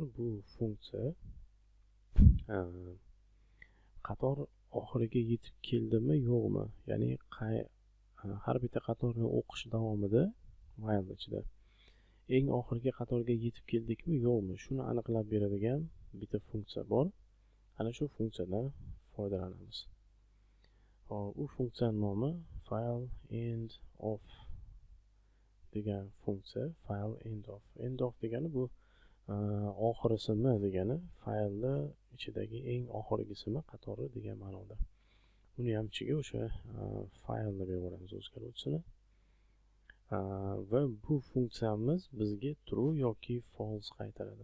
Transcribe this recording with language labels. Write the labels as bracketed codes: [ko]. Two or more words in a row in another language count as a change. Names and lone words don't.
[uz] Bu funksiya qator oxiriga yetib keldimi yo'qmi, ya'ni har bitta qatorni o'qish davomida while ichida eng oxirgi qatorga yetib keldikmi yo'qmi, shuni aniqlab beradigan bitta funksiya bor. Ana shu funksiyadan foydalanamiz. U funksiya nomi [en] file end of [uz] degan funksiya. [en] File end of [uz] degani bu oxirisimi degani, faylni ichidagi eng oxirgisimi qatori degan ma'noda. Buni ham ichiga o'sha faylni berib yuboramiz o'zgaruvchisini. Va bu funksiyamiz bizga true yoki false qaytaradi.